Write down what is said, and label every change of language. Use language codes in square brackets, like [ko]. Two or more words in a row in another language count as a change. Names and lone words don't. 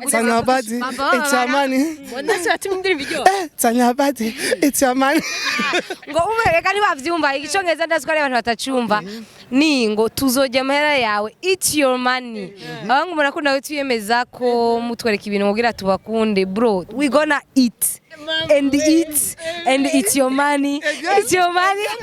[en] Tanyabadi it's your money. [rn] Bonasi watumindira video. [en] Tanyabadi it's your money. [rn] Ngo ubereka ni bavyumva igicongereza ndaziko ari abantu batacumva ni ngo tuzoje amahera yawe [en] it's your money. [rn] Abangu murakunda we tuyemeza ko mutwereka ibintu mugira tubakunde bro [en] we gonna eat and it's your money. It's your money.